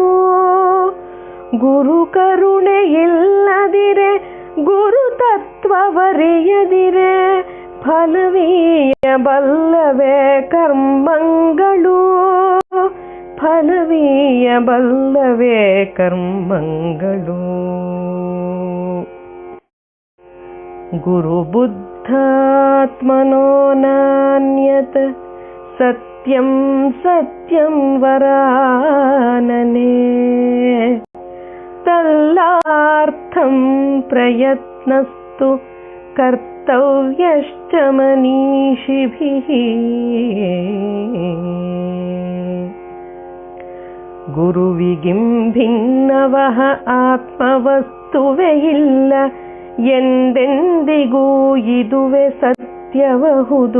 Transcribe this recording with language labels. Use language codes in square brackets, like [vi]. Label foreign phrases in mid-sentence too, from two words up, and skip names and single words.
[kn] ಗುರು ಕರುಣೆ ಇಲ್ಲದಿರೆ ಗುರು ತತ್ವವರಿಯದಿರೆ ಫಲವೀಯ ಬಲ್ಲವೇ ಕರ್ಮಗಳು. ಫಲವೀಯ ಬಲ್ಲವೇ ಕರ್ಮಗಳು. [sa] ಗುರು ಬುದ್ಧಾತ್ಮನೋ ನಾನ್ಯತ್ ಸತ್ಯಂ ಸತ್ಯಂ ವರಾನನೆ. ತಲ್ಲಾರ್ಥಂ ಪ್ರಯತ್ನಸ್ತು ಕರ್ತವ್ಯಶ್ಚ ಮನೀಷಿಭಿಃ. [kn] ಗುರುವಿಗಿಂ ಭಿನ್ನವಃ ಆತ್ಮವಸ್ತುವೇ ಇಲ್ಲ ಎಂದೆಂದಿಗೂ ಇದುವೆ ಸತ್ಯಬಹುದು.